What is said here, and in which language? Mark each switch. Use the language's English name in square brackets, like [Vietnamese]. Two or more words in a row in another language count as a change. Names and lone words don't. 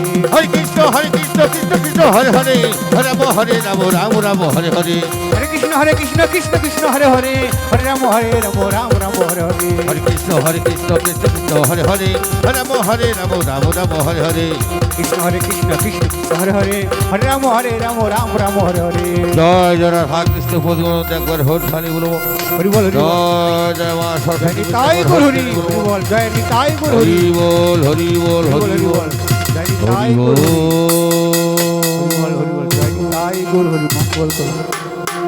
[Sanskrit] হরে কৃষ্ণ কৃষ্ণ হরে হরে হরে রাম রাম রাম হরে হরে হরে কৃষ্ণ কৃষ্ণ কৃষ্ণ হরে হরে হরে রাম রাম রাম হরে হরে হরে কৃষ্ণ কৃষ্ণ হরে হরে হরে রাম রাম রাম হরে হরে কৃষ্ণ কৃষ্ণ কৃষ্ণ হরে হরে হরে রাম রাম রাম হরে হরে [Bangla] জয় জয় রাধা কৃষ্ণ পদগুণ একবার হোট খালি বলবো হরি বল জয় জয় মা জয় সরস্বতী নিতাই গুরু হরি বল জয় নিতাই গুরু হরি হরি বল হরি বল হরি হরি বল বল জয় নিতাই হরি গুরু বল হরি বল জয় নিতাই গুরু হরি মঙ্গল করো